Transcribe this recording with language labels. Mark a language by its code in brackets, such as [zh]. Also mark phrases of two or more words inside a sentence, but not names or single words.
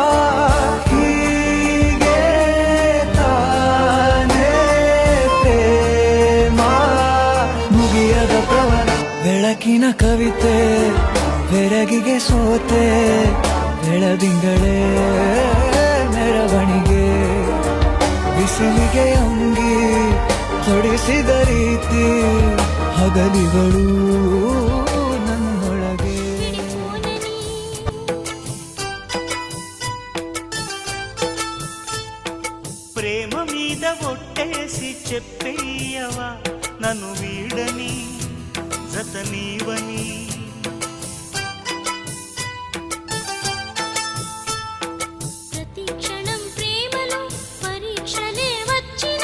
[kn] ಹೀಗೆ ತಾನೇ ಪ್ರೇಮ ಮುಗಿಯದ ಪ್ರವರ ಬೆಳಕಿನ ಕವಿತೆ ಬೆರಗಿಗೆ ಸೋತೆ ಬೆಳದಿಂಗಳೇ ಮೆರವಣಿಗೆ ಬಿಸಿಲಿಗೆ ಅಂಗಿ ತೊಡಿಸಿದ ರೀತಿ ಹಗಲಿಗಳು ನನ್ನೊಳಗೆ [te] ప్రేమ మీద ఒట్టేసి చెప్పేయవా నన్ను వీడని జతనీవని ప్రతి క్షణం ప్రేమలో పరీక్షలే వచ్చినా